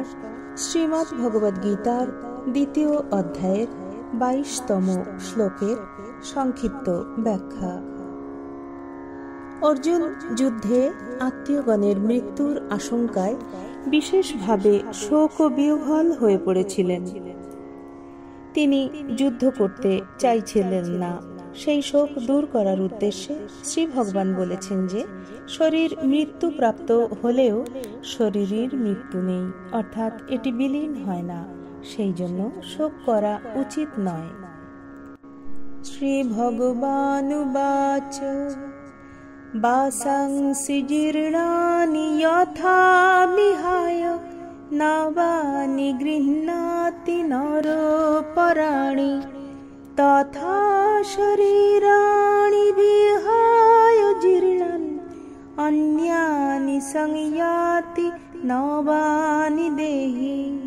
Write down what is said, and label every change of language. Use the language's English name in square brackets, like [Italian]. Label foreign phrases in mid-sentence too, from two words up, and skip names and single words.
[Bangla] শ্রীমদ্ ভগবদ গীতার দ্বিতীয় অধ্যায়ের 22তম শ্লোকের সংক্ষিপ্ত ব্যাখ্যা। অর্জুন যুদ্ধে আত্মীয়গণের মৃত্যুর আশঙ্কায় বিশেষভাবে শোক বিহ্বল হয়ে পড়েছিলেন। তিনি যুদ্ধ করতে চাইছিলেন না। সেই শোক দূর করার উদ্দেশ্যে শ্রী ভগবান বলেছেন যে শরীর মৃত্যু প্রাপ্ত হলেও শরীরের মৃত্যু নেই, অর্থাৎ এটি বিলীন হয় না, সেই জন্য শোক করা উচিত নয়। [Sanskrit] শ্রী ভগবানুবাচ বাসাংসি জীর্ণানি যথা বিহায় নবানি গৃহ্ণাতি নরপরাণি তথা শরীরাণি বিহায় জীর্ণানি অন্যানি সংয়াতি নবানি দেহি।